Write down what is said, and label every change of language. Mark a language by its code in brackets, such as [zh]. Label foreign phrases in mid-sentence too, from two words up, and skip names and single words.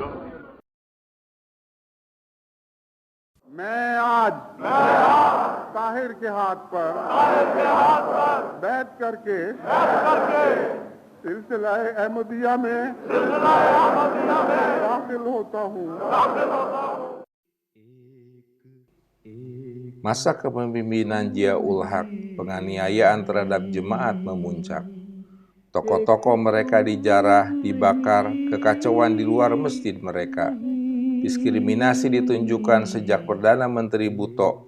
[ur] میں آج طاہر کے ہاتھ پر بیٹھ کرکے سلسلہ احمدیہ میں داخل ہوتا ہوں. [id] Masa kepemimpinan Ziaul Haq, penganiayaan terhadap jemaat memuncak. Tokoh-tokoh mereka dijarah, dibakar, kekacauan di luar masjid mereka. Diskriminasi ditunjukkan sejak Perdana Menteri Bhutto.